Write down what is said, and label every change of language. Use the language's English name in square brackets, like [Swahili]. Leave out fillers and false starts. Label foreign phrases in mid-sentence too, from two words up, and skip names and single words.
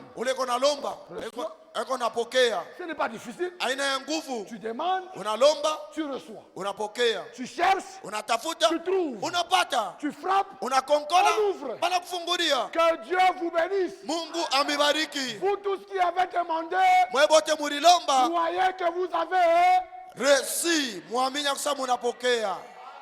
[Swahili] Ule eko nalomba, eko napokea. [French] ce n'est pas difficile. [Swahili] Aina ya nguvu. [French] Tu demandes, [Swahili] Unalomba, [French] tu reçois. [Swahili] unapokea. [French] Tu cherches, [Swahili] Unatafuta, [French] tu trouves. [Swahili] unapata. [French] Tu frappes. [Swahili] Unakonkola, [French] On ouvre. [Swahili] bana kufungulia. [French] Que Dieu vous bénisse. [Swahili] Mungu amibariki. [French] Vous tous qui avez demandé, [Swahili] Mwebote murilomba, [French] croyez que vous avez. [Swahili] resi, muamini ya kusema unapokea.